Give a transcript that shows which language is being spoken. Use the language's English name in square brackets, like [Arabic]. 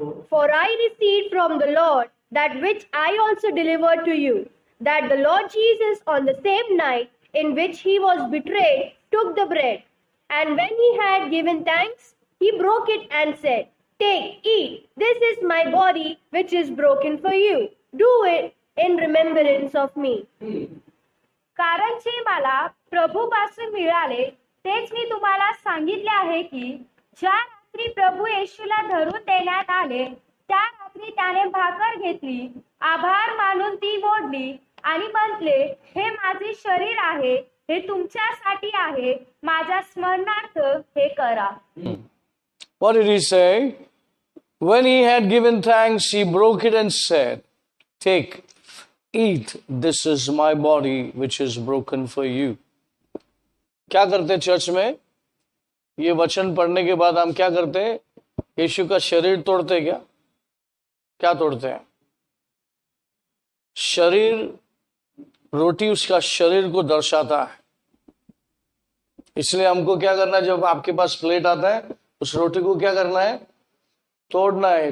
[English] For I received from the Lord that which I also delivered to you, that the Lord Jesus on the same night in which he was betrayed took the bread, and when he had given thanks, he broke it and said, Take, eat. This is my body which is broken for you. Do it in remembrance of me. [Marathi] कारण जे मला प्रभूपासून मिळाले तेच मी तुम्हाला सांगितले आहे की ज्या रात्री प्रभू येशूला धरून देण्यात आले त्या रात्री त्याने भाकर घेतली, आभार मानून ती मोडली आणि म्हटले, हे माझे शरीर आहे, हे तुमच्यासाठी आहे, माझ्या स्मरणार्थ हे करा. [English] What did he say? When he had given thanks, he broke it and said, take, eat, this is my body which is broken for you. [Hindi] क्या करते चर्च में? ये वचन पढ़ने के बाद हम क्या करते हैं? यीशु का शरीर तोड़ते क्या? क्या तोड़ते हैं? शरीर, रोटी उसका शरीर को दर्शाता है. इसलिए हमको क्या करना है? जब आपके पास प्लेट आता है, उस रोटी को क्या करना है? तोड़ना है.